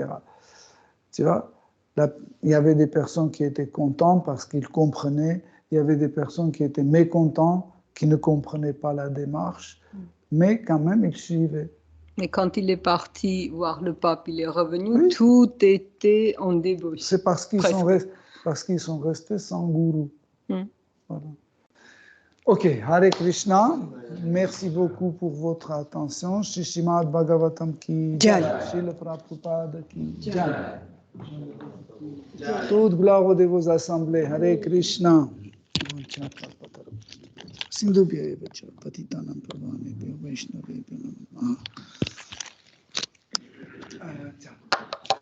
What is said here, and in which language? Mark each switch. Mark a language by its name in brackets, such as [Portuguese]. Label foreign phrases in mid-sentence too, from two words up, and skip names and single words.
[French] Tu vois, il y avait des personnes qui étaient contentes parce qu'ils comprenaient, il y avait des personnes qui étaient mécontentes, qui ne comprenaient pas la démarche, mais quand même, ils suivaient. Mais quand il est parti voir le pape, il est revenu, tout était en débauche. C'est parce qu'ils sont restés sans gourou. Voilà. Ok, Hare Krishna, merci beaucoup pour votre attention. [Sanskrit] Srimad Bhagavatam ki jai, Srila Prabhupada ki jai. [French] Toute gloire de vos assemblées, Hare Krishna. [Sanskrit] Sindhubhya evacha patitanam pavanebhyo vaishnavebhyo namaha.